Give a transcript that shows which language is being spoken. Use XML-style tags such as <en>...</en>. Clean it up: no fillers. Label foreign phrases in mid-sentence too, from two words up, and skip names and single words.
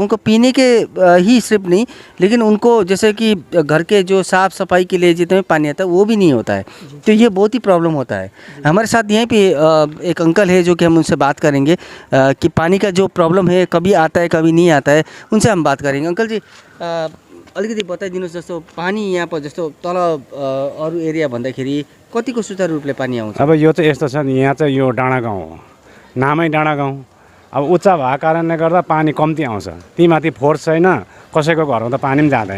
<hi>उनको पीने के ही सिर्फ नहीं, लेकिन उनको जैसे कि घर के जो साफ़ सफाई के लिए जितने पानी आता है वो भी नहीं होता है, तो ये बहुत ही प्रॉब्लम होता है। हमारे साथ यहीं पे एक अंकल है जो कि हम उनसे बात करेंगे कि पानी का जो प्रॉब्लम है कभी आता है कभी नहीं आता है, उनसे हम बात करेंगे।</hi> <ne>अंकल जी अलिकति बताइदिनुहोस्, जस्तो पानी यहाँ पर जस्तो तल अरू एरिया भन्दाखेरि कतिको सुचारू रूपले पानी आउँछ? अब यो चाहिँ यस्तो छ नि, यहाँ चाहिँ यो डाँडा गाउँ हो, नामै डाँडा गाउँ। अब उच्च भएको कारणले गर्दा पानी कम्ती आउँछ, तीमाथि फोर्स छैन, कसैको घरमा त पानी पनि जाँदैन।</ne>